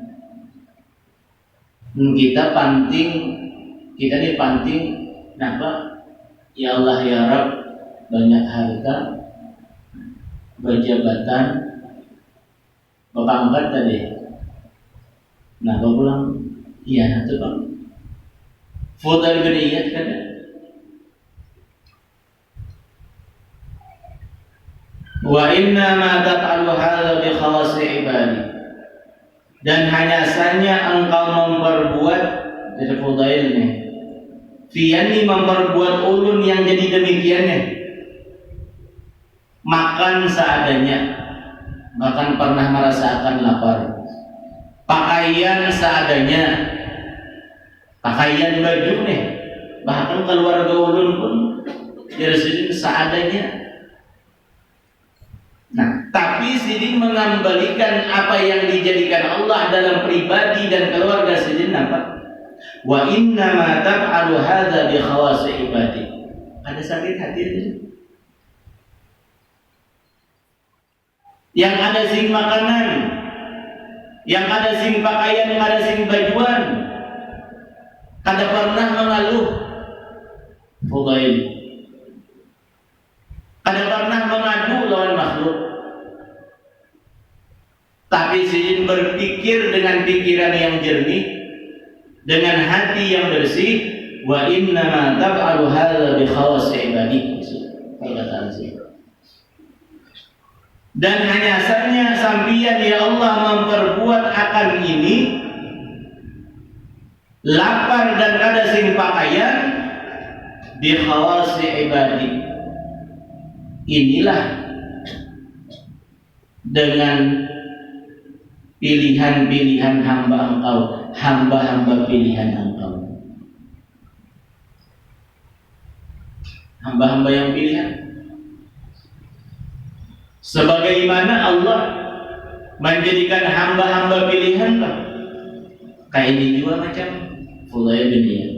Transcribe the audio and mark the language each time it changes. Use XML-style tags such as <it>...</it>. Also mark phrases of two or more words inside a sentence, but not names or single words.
<bjn>Kita ini panting napa? Ya Allah ya Rabb, banyak harta, berjabatan, bapak angkat tadi. Nah, bapak pulang, iya itu bang. Fudail bin Iyad kan?</bjn> <ar>وإنما تفعل هذا بخواص عبادي.</ar> <bjn>Dan hanya saja engkau memperbuat, jadi Fudail nih, Fiani memperbuat ulun yang jadi demikiannya, makan seadanya, bahkan pernah merasakan lapar, pakaian seadanya, pakaian baju nih, bahkan keluarga ulun pun jadi seadanya. Nah, tapi sidin mengembalikan apa yang dijadikan Allah dalam pribadi dan keluarga sidin apa?</bjn> <ar>وإنما تفعل هذا بخواص عبادي.</ar> <bjn>Ada sakit hati itu. Yang ada sing makanan, yang ada sing pakaian, yang ada sing bajuan, kada pernah mengeluh. Fudail kada pernah mengadu lawan makhluk. Tapi sidin berpikir dengan pikiran yang jernih, dengan hati yang bersih.</bjn> <ar>وإنما تفعل هذا بخواص عبادي.</ar> <bjn>Perkataan sih. Dan hanya saja sampian ya Allah memperbuat akan ini, lapar dan kada sing pakaian,</bjn> <ar>بخواص عبادي.</ar> <bjn>Inilah dengan pilihan-pilihan hamba engkau, hamba-hamba pilihan engkau. hamba-hamba yang pilihan. Sebagaimana Allah menjadikan hamba-hamba pilihan, kayak ini juga macam Fudail bin Iyad.</bjn>